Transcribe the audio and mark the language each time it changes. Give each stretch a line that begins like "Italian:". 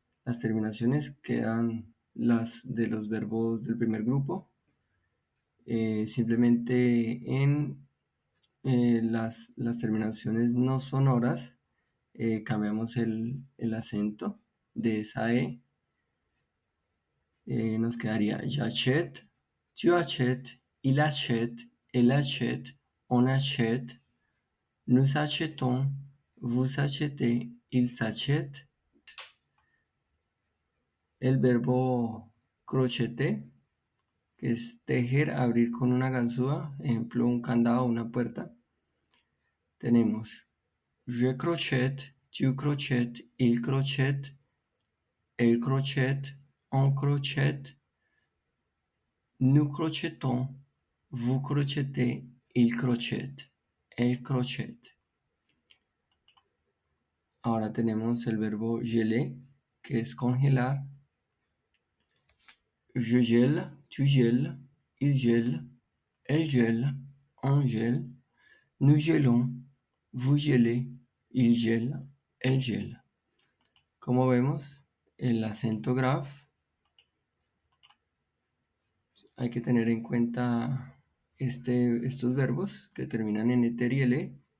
Spanish: Las terminaciones quedan las de los verbos del primer grupo. Simplemente en las terminaciones no sonoras cambiamos el acento de esa E. Nos quedaría
French: j'achète, tu achètes, il achète, elle achète, on achète, nous achetons, vous achetez, ils s'achètent.
Spanish: El verbo crocheter, que es tejer, abrir con una ganzúa, ejemplo, un candado o una puerta. Tenemos
French: je crochette, tu crochettes, il crochette, elle crochette, on crochette, nous crochetons, vous crochetez, il crochette, elle crochette.
Spanish: Ahora tenemos el verbo geler, que es congelar.
French: Je gèle, tu gèles, il gèle, elle gèle, on gèle, nous gélons, vous gélez, il gèle, elle gèle.
Spanish: Como vemos, el acento grave hay que tener en cuenta estos verbos que terminan en eter y ele.